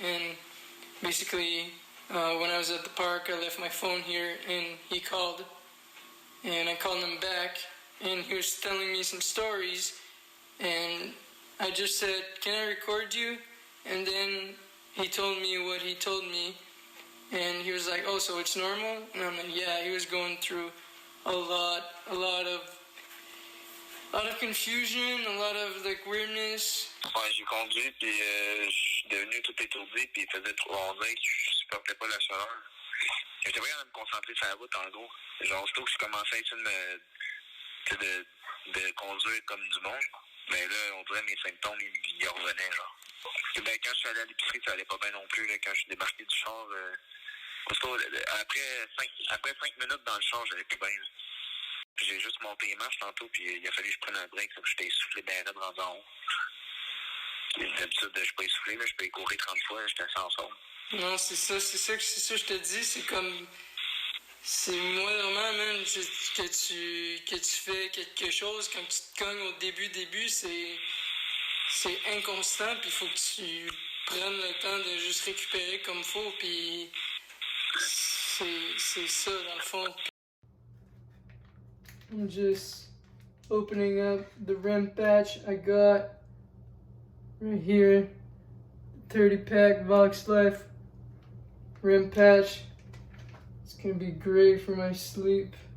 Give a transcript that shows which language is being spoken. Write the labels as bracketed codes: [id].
[en] And basically, when I was at the park, I left my phone here, and he called, and I called him back, and he was telling me some stories, and I just said, "Can I record you?" And then he told me what he told me, and he was like, "Oh, so it's normal?" And I'm like, "Yeah." He was going through a lot of confusion, a lot of like weirdness. [fr] Ouais, j'ai conduit, puis je suis devenu tout étourdi, puis il faisait trop. On dirait que je supportais pas la chaleur. J'étais pas capable de me concentrer sur la route, en gros. Genre, surtout que je commençais à essayer de conduire comme du monde. Mais là, on dirait mes symptômes, ils revenaient, genre. Et ben, quand je suis allé à l'épicerie, ça allait pas bien non plus, là. Quand je suis débarqué du char, après 5 minutes dans le char, j'allais plus bien, là. J'ai juste monté les marches tantôt, puis il a fallu que je prenne un break, là, j'étais essoufflé bien raide rendu en haut. D'habitude, je peux essouffler, là, je peux courir 30 fois, j'étais assez en forme. Non, c'est ça je te dis, c'est comme... C'est moi vraiment, man, que tu fais quelque chose, quand tu te cognes au début, c'est inconstant, puis il faut que tu prennes le temps de juste récupérer comme faut, puis c'est ça dans le fond. [en] I'm just opening up the REM patch I got right here. 30-pack Vox Life REM patch. It's gonna be great for my sleep.